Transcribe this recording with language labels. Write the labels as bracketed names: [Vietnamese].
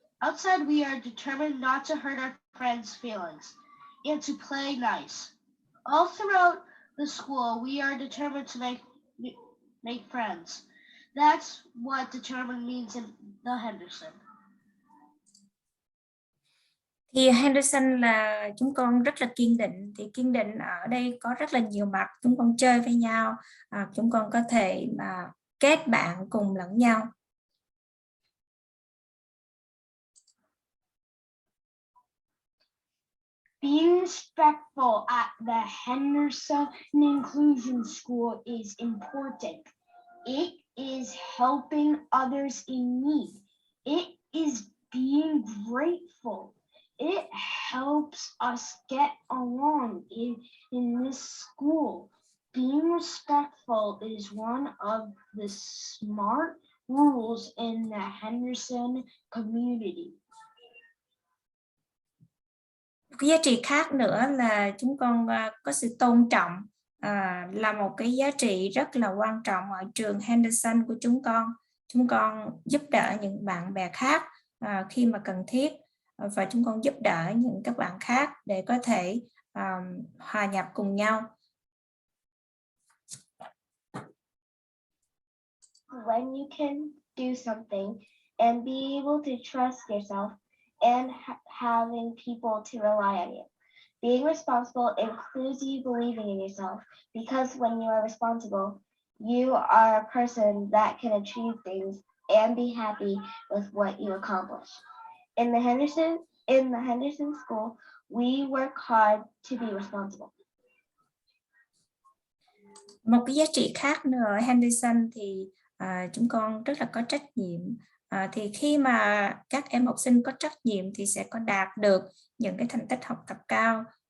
[English] Outside, we are determined not to hurt our friends' feelings and to play nice. All throughout the school, we are determined to make friends. That's what determined means in the Henderson. [Vietnamese] Thì Henderson là chúng con rất là kiên định. Thì kiên định ở đây có rất là nhiều mặt. Chúng con chơi với nhau, chúng con có thể mà kết bạn cùng lẫn nhau. [English] Being respectful at the Henderson Inclusion School is important. It is helping others in need. It is being grateful. It helps us get along in this school. Being respectful is one of the smart rules in the Henderson community. [Vietnamese] Cái giá trị khác nữa là chúng con có sự tôn trọng, là một cái giá trị rất là quan trọng ở trường Henderson của chúng con. Chúng con giúp đỡ những bạn bè khác khi mà cần thiết, và chúng con giúp đỡ những các bạn khác để có thể hòa nhập cùng nhau. [English] When you can do something and be able to trust yourself and having people to rely on you. Being responsible includes you believing in yourself, because when you are responsible, you are a person that can achieve things and be happy with what you accomplish. In the Henderson School, we work hard to be responsible. [Vietnamese] Một cái giá trị khác nữa ở Henderson thì chúng con rất là có trách nhiệm. Thì khi mà các em học sinh có trách nhiệm thì sẽ có đạt được những cái thành tích học tập cao.